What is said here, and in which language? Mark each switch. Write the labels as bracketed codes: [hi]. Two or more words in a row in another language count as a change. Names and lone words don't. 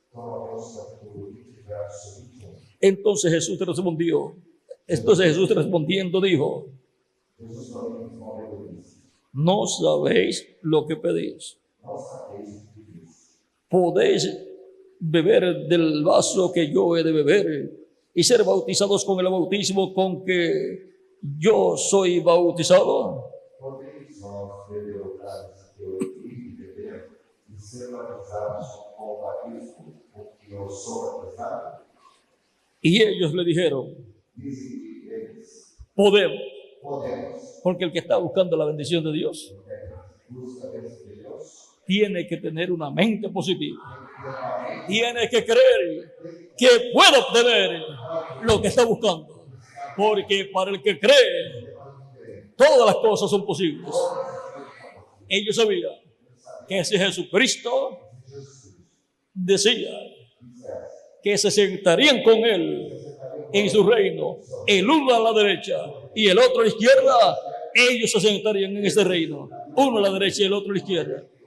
[es] Entonces Jesús respondiendo dijo: no sabéis lo que pedís. ¿Podéis beber del vaso que yo he de beber y ser bautizados con el bautismo con que yo soy bautizado? [pt] Podeis vós beber o cálice que eu hei de beber e ser batizados com o batismo com que eu sou batizado? [es] Y ellos le dijeron, [pt] Dizem eles, podemos, podemos, [es] porque el que está buscando la bendición de Dios [pt] porque busca a bênção de Deus, [es] tiene que tener una mente positiva. [pt] tem que ter uma mente, [es] Tiene que creer que puede obtener lo que está buscando. Porque para el que cree, todas las cosas son posibles. Ellos sabían que si Jesucristo decía que se sentarían con él en su reino, el uno a la derecha y el otro a la izquierda, ellos se sentarían en ese reino, uno a la derecha y el otro a la izquierda.